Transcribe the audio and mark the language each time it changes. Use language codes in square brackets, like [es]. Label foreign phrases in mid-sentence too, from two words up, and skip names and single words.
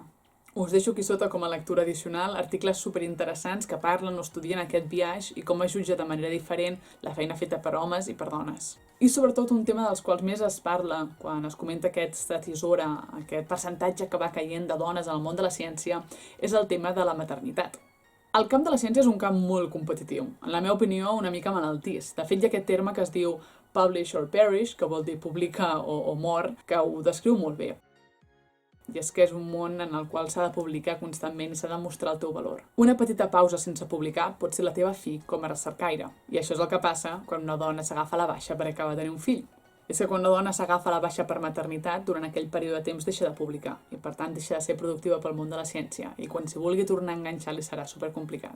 [ca] Us deixo aquí sota com a lectura addicional articles superinteressants que parlen o estudien aquest biaix i com es jutja de manera diferent la feina feta per homes i per dones. I sobretot un tema dels quals més es parla quan es comenta aquesta tisora, aquest percentatge que va caient de dones en el món de la ciència, és el tema de la maternitat. El camp de la ciència és un camp molt competitiu, en la meva opinió una mica malaltís. De fet, hi ha aquest terme que es diu [en] publish or perish, [ca] que vol dir publica o mor, que ho descriu molt bé. I és que és un món en el qual s'ha de publicar constantment i s'ha de mostrar el teu valor. Una petita pausa sense publicar pot ser la teva fi com a recercaire. I això és el que passa quan una dona s'agafa a la baixa per acabar de tenir un fill. És que quan una dona s'agafa a la baixa per maternitat, durant aquell període de temps deixa de publicar i, per tant, deixa de ser productiva pel món de la ciència i quan s'hi vulgui tornar a enganxar li serà supercomplicat.